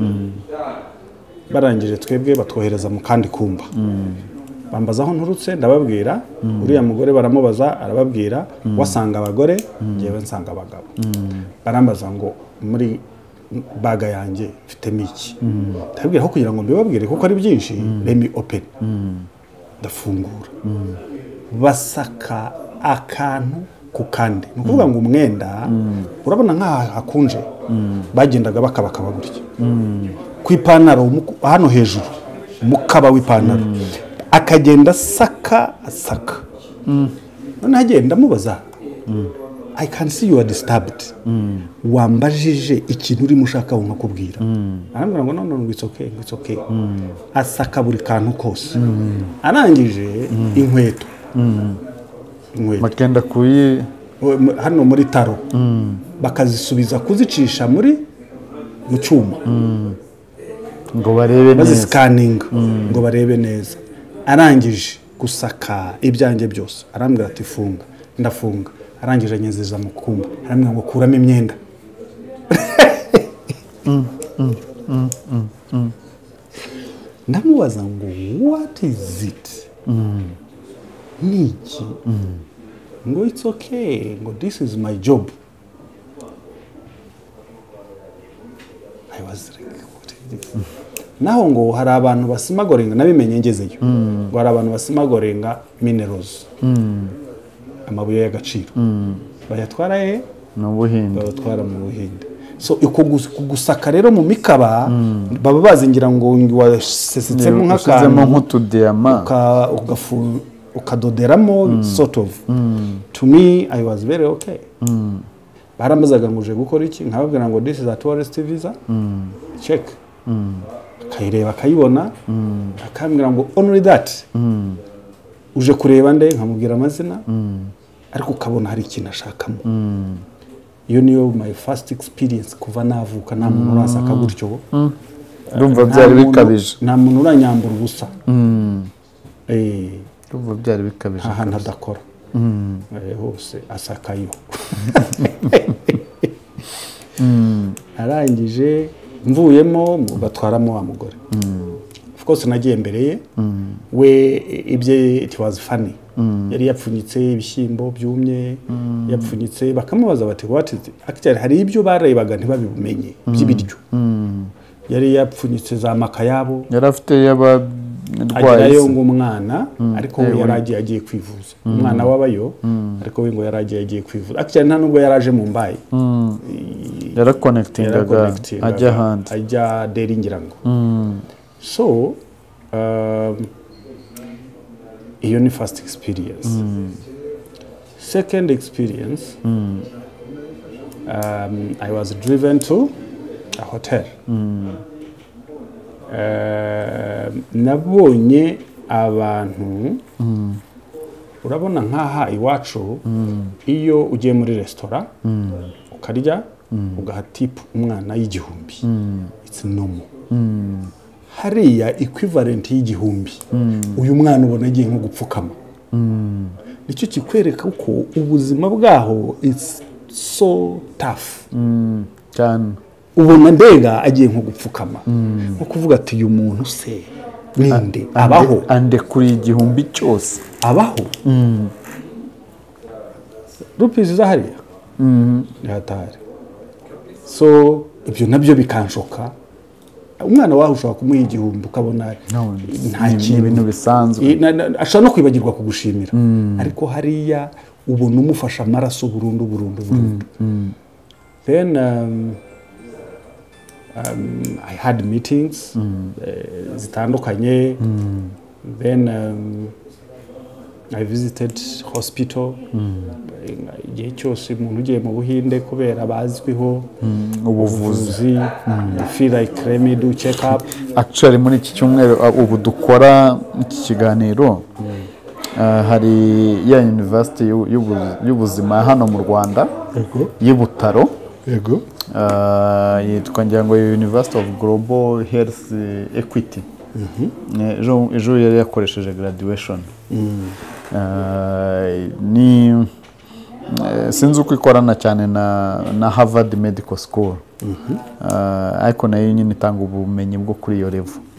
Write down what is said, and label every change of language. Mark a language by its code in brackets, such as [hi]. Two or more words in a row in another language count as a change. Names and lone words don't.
[rw] Barangije twebwe batwohereza mu kandi kumba. Bambaza aho nturutse ndababwira, uriya mugore baramubaza arababwira, wasanga abagore ngewe nsanga abagabo. Barambaza ngo muri baga yanjye mfitemo iki. Ndababwira ko kugira ngo mbibabwire kuko ari byinshi, [en] let me open. [rw] Ndafungura. Basaka akantu ku kandi. Nukuvuga ngo umwenda urabona nka hakunje bagendaga bakabaka burya. Ku ipantaro hano hejuru umukaba w'ipantaro akagenda saka. None agenda mubaza, [en] I can see you are disturbed. [rw] Wambajije ikintu uri mushaka nkakubwira. Arambwira ngo [en] no it's okay. [rw] Asaka buri kantu kose. Arangije inkweto. Makenda kuyi hano muri taro. Bakazisubiza kuzicisha muri mu cyuma. ngo barebe neza scanning ngo barebe neza. Arangije gusaka ibyanjye byose arambwira ati funga. Ndafunga. Arangije anyezeza mu kumba arambwira ngo kuramo imyenda. Ndamubaza ngo [en] what is it? [rw] Niki? Ngo [en] it's okay. Ngo this is my job. I was like what is this? [rw] Naho ngo hari abantu basimagorenga nabimenye ngezeyo. Ngo hari abantu basimagorenga minerals. Amabuye y'agaciro. Bayatwara mu Buhinde. Bayatwara mu Buhinde. So iko gusaka rero mu mikaba baba bazingira ngo wasesetsemo nk'akantu nk'utudiyama ukadoderamo [en] sort of. To me I was very okay. Barambazaga ngo uje gukora iki nkababwira ngo this is a tourist visa. [rw] Check. Kayireba kayibona akambwira ngo [en] only that. [rw] Uje kureba nde nkamubwira amazina ariko ukabona hari ikintu ashakamo. Iyo niyo [en] my first experience [rw] kuva navuka nta muntu urasaka gutyo. Ndumva byari bikabije. Nta muntu uranyambura ubusa. Ndumva byari bikabije. Ahantu adakora. Hose asakayo. Arangije mvuyemo batwaramo wa mugore. [en] Of course [rw] nagiye mbere ye. We ibye [en] it was funny. [rw] Yari yapfunyitse ibishyimbo byumye yapfunyitse bakamubaza bati [en] what is it? [rw] Actually hari ibyo barebaga ntibabimenye by'ibiryo. Yari yapfunyitse za makayabo. Yari afite yaba agirayo ngo umwana ariko we yaragiye agiye kwivuza. Umwana wabayo ariko we ngo yaragiye agiye kwivuza. Actually nta nubwo yaraje mu Mumbai. Yara connectingaga ajya hanze. Ajya Delhi ngira ngo. So iyo ni [en] first experience. Second experience, I was driven to hotel nabonye abantu urabona [rw] nk'aha iwacu iyo ugiye muri resitora ukarya ugaha tipu umwana y'igihumbi [en] it's normal [rw] hariya equivalent y'igihumbi uyu mwana ubona agiye nko gupfukama nicyo kikwereka ko ubuzima bwaho [en] it's so tough [rw] cyane ubona mbega agiye nko gupfukama nko kuvuga ati uyu muntu se ninde abaho ande kuri igihumbi cyose abaho rupees zahariya hatari so ibyo nabyo bikanshoka umwana wawe ushobora kumuha igihumbi ukabona nta kintu bisanzwe ashobora no kwibagirwa kugushimira ariko hariya ubona umufasha amaraso burundu [en] then I had meetings [rw] zitandukanye [en] then I visited hospital [rw] igihe cyose umuntu ugiye mu Buhinde kubera bazwiho ubuvuzi [en] feel like let me do check up [rw] actually muri iki cyumweru ubu dukora iki kiganiro hari ya university y'ubuzima hano mu Rwanda y'Ibutaro yego yitwa ngira ngo University of Global Health Equity ejo yari yakoresheje graduation ni sinzi uko ikorana cyane na Harvard Medical School ariko nayo nyine itanga ubumenyi bwo kuri iyo level